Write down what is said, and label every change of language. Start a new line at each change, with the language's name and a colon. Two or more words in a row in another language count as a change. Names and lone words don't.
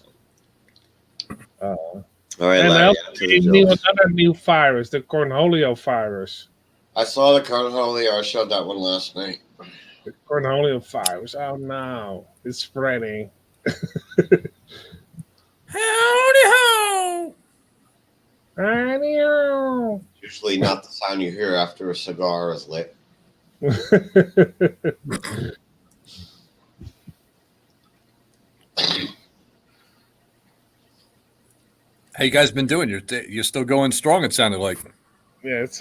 English: All right, and Larry. another new virus, the cornholio virus. I saw the cornholio. I showed that one last night. The cornholio virus. Oh no, it's spreading. Howdy ho! Howdy ho! Usually not the sound you hear after a cigar is lit. How you guys been doing? You're still going strong. It sounded like. Yeah, it's